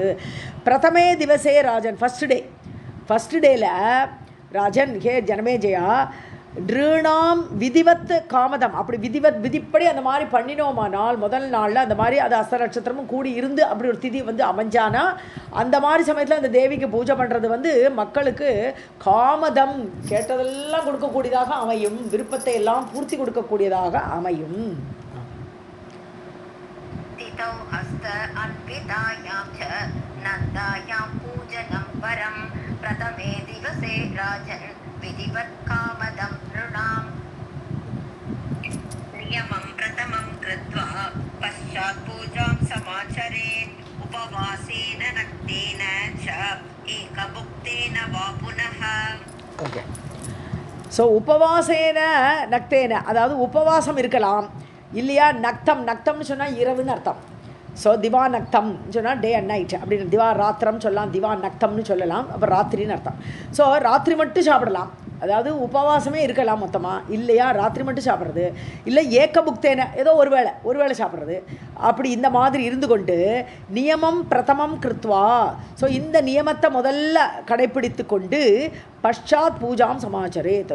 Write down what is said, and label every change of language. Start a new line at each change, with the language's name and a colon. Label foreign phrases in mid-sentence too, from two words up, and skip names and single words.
Sanskrit: प्रथमे दिवसे राजन्,
English: first dayil
Tamil: ராஜன்
Sanskrit: हे जनमेजय नृणाम् विधिवत् कामदम्,
Tamil: அப்படி விதிப்படி அந்த மாதிரி பண்ணினோமானால் முதல் நாளில் அந்த மாதிரி அது ஹஸ்த நட்சத்திரமும் கூடி இருந்து அப்படி ஒரு திதி வந்து அமைஞ்சானா அந்த மாதிரி சமயத்தில் அந்த தேவிக்கு பூஜை பண்ணுறது வந்து மக்களுக்கு காமதம் கேட்டதெல்லாம் கொடுக்கக்கூடியதாக அமையும், விருப்பத்தை எல்லாம் பூர்த்தி கொடுக்கக்கூடியதாக அமையும்.
Sanskrit: तितौ हस्त अन्वितायां च नन्दायां पूजनं वरं प्रथमे दिवसे राजन् विधिवत् कामदं नृणाम्. नियमं प्रथमं कृत्वा पश्चात् पूजां समाचरेत् उपवासेन नक्तेन च एकभुक्तेन वा पुनः.
Tamil: ஓகே. ஸோ
Sanskrit: उपवासेन नक्तेन,
Tamil: அதாவது உபவாசம் இருக்கலாம் இல்லையா. நக்தம்னு சொன்னால் இரவுன்னு அர்த்தம். ஸோ
Sanskrit: दिवा नक्तम्
Tamil: சொன்னால்
English: day and night
Tamil: அப்படின்னு,
Sanskrit: दिवा रात्रम्
Tamil: சொல்லலாம், திவா நக்தம்னு சொல்லலாம், அப்புறம் ராத்திரின்னு அர்த்தம். ஸோ ராத்திரி மட்டும் சாப்பிடலாம், அதாவது உபவாசமே இருக்கலாம் மொத்தமாக, இல்லையா ராத்திரி மட்டும் சாப்பிட்றது, இல்லை ஏக்கபுக்தேன ஏதோ ஒரு வேளை சாப்பிட்றது, அப்படி இந்த மாதிரி இருந்து கொண்டு
Sanskrit: नियमं प्रथमं कृत्वा,
Tamil: ஸோ இந்த நியமத்தை முதல்ல கடைப்பிடித்து கொண்டு
Sanskrit: पश्चात् पूजां समाचरेत्.